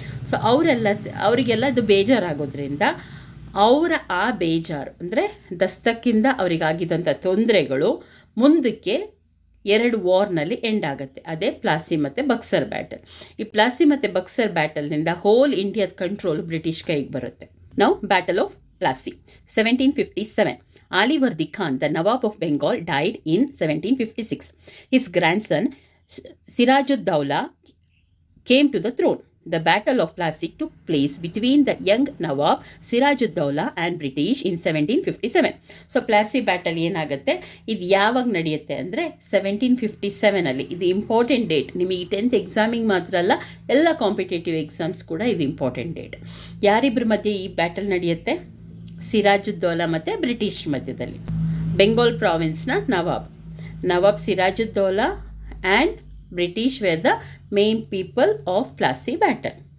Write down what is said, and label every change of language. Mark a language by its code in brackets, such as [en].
[kn] So ಅವರಿಗೆಲ್ಲ ಇದು ಬೇಜಾರಾಗೋದ್ರಿಂದ ಅವರ ಆ ಬೇಜಾರು ಅಂದರೆ ದಸ್ತಕ್ಕಿಂದ ಅವರಿಗಾಗಿದ್ದಂಥ ತೊಂದರೆಗಳು ಮುಂದಕ್ಕೆ 2 ವಾರ್ನಲ್ಲಿ ಎಂಡ್ ಆಗುತ್ತೆ. ಅದೇ ಪ್ಲಾಸಿ ಮತ್ತು ಬಕ್ಸರ್ ಬ್ಯಾಟಲ್. ಈ ಪ್ಲಾಸಿ ಮತ್ತು ಬಕ್ಸರ್ ಬ್ಯಾಟಲ್ನಿಂದ ಹೋಲ್ ಇಂಡಿಯಾದ ಕಂಟ್ರೋಲ್ ಬ್ರಿಟಿಷ್ ಕೈಗೆ ಬರುತ್ತೆ. [en] Now battle of Plassey 1757. Ali Vardi Khan, the Nawab of Bengal, died in 1756. His grandson Sirajud-Dowla came to the throne. The Battle of Plassey took place between the young Nawab Sirajud-Dowla and British in 1757. [kn] So Plassey battle ಏನಾಗುತ್ತೆ, ಇದು ಯಾವಾಗ ನಡೆಯುತ್ತೆ ಅಂದರೆ 1757ಅಲ್ಲಿ. ಇದು important date. ನಿಮಗೆ 10th ಎಕ್ಸಾಮಿಗೆ ಮಾತ್ರ ಅಲ್ಲ, ಎಲ್ಲ ಕಾಂಪಿಟೇಟಿವ್ ಎಕ್ಸಾಮ್ಸ್ ಕೂಡ ಇದು ಇಂಪಾರ್ಟೆಂಟ್ ಡೇಟ್. ಯಾರಿಬ್ಬರ ಮಧ್ಯೆ ಈ ಬ್ಯಾಟಲ್ ನಡೆಯುತ್ತೆ? ಸಿರಾಜುದ್ದೌಲಾ ಮತ್ತು ಬ್ರಿಟಿಷ್ ಮಧ್ಯದಲ್ಲಿ. [en] ಬೆಂಗಾಲ್ ಪ್ರಾವಿನ್ಸ್ನ nawab Sirajuddaula and British were the main people of Plassey battle.